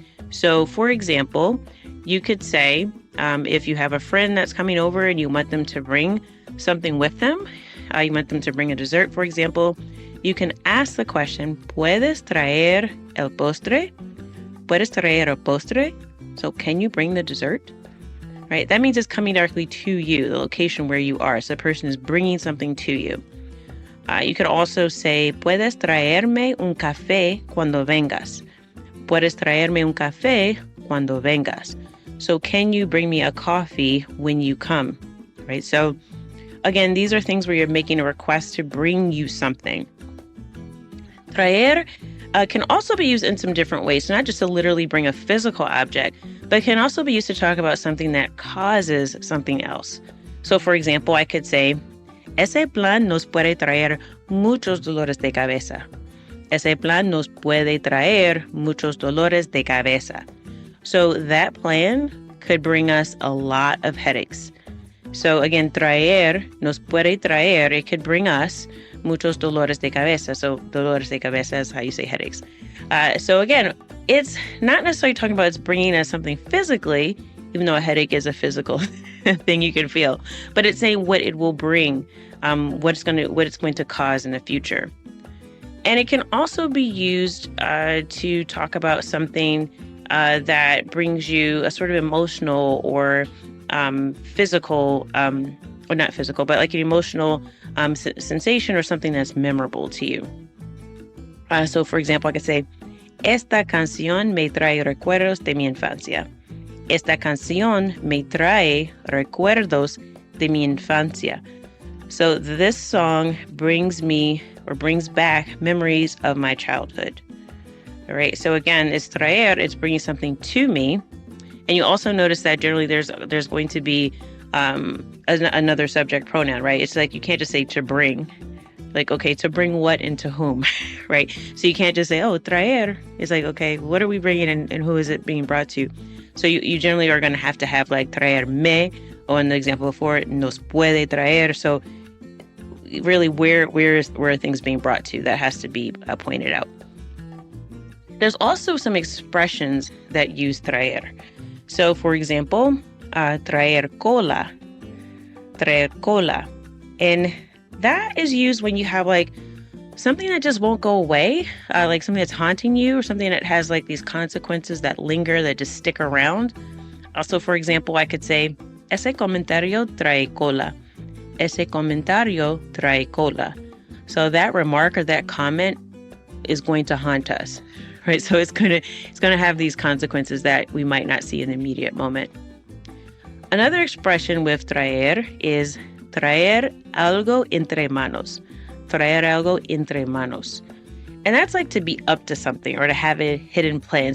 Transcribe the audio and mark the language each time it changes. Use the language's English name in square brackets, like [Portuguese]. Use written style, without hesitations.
[English] So, for example, you could say, if you have a friend that's coming over and you want them to bring something with them, you want them to bring a dessert, for example, you can ask the question, [Spanish] ¿Puedes traer el postre? ¿Puedes traer el postre? [English] So, can you bring the dessert? Right? That means it's coming directly to you, the location where you are. So the person is bringing something to you. [Spanish] You could also say, ¿Puedes traerme un café cuando vengas? ¿Puedes traerme un café cuando vengas? [English] So can you bring me a coffee when you come? Right? So again, these are things where you're making a request to bring you something. Traer can also be used in some different ways. So not just to literally bring a physical object, but can also be used to talk about something that causes something else. So for example, I could say, [Spanish] ese plan nos puede traer muchos dolores de cabeza. Ese plan nos puede traer muchos dolores de cabeza. [English] So that plan could bring us a lot of headaches. So again, [Spanish] traer nos puede traer, [English] it could bring us [Spanish] muchos dolores de cabeza. [English] So dolores de cabeza is how you say headaches. So again, it's not necessarily talking about it's bringing us something physically, even though a headache is a physical thing you can feel, but it's saying what it will bring, what it's going to cause in the future. And it can also be used to talk about something that brings you a sort of emotional or physical, or not physical, but like an emotional sensation or something that's memorable to you. So for example, I could say, [Spanish] esta canción me trae recuerdos de mi infancia. Esta canción me trae recuerdos de mi infancia. [English] So this song brings me or brings back memories of my childhood. All right. So again, it's traer, it's bringing something to me. And you also notice that generally there's going to be another subject pronoun, right? It's like you can't just say to bring. Like, okay, to bring what into whom, right? So you can't just say, oh, traer. It's like, okay, what are we bringing and who is it being brought to? So you generally are going to have like traer me, or in the example before, [Spanish] nos puede traer. [English] So really, where are things being brought to? That has to be pointed out. There's also some expressions that use traer. So for example, traer cola. And that is used when you have like something that just won't go away, like something that's haunting you or something that has like these consequences that linger, that just stick around. Also, for example, I could say, [Spanish] ese comentario trae cola. Ese comentario trae cola. [English] So that remark or that comment is going to haunt us, right? So it's going to have these consequences that we might not see in the immediate moment. Another expression with traer is [Spanish] traer algo entre manos. Traer algo entre manos. [English] And that's like to be up to something or to have a hidden plan.